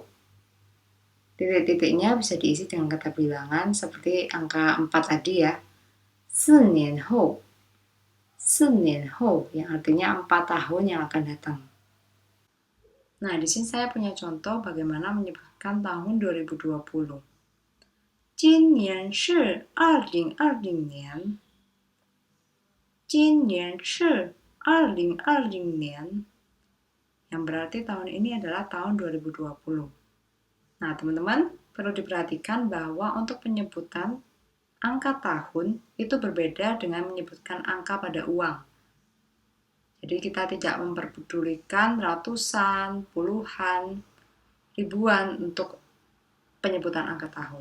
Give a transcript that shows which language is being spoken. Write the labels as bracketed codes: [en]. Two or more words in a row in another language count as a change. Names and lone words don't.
[id] Titik-titiknya bisa diisi dengan kata bilangan seperti angka 4 tadi ya. [zh] 4年后. 4年后 [id] yang artinya 4 tahun yang akan datang. Nah, di sini saya punya contoh bagaimana menyebutkan tahun 2020. [zh] 今年是2020年. 今年是2020年. [id] Yang berarti tahun ini adalah tahun 2020. Nah, teman-teman, perlu diperhatikan bahwa untuk penyebutan angka tahun itu berbeda dengan menyebutkan angka pada uang. Jadi kita tidak memperdulikan ratusan, puluhan, ribuan untuk penyebutan angka tahun.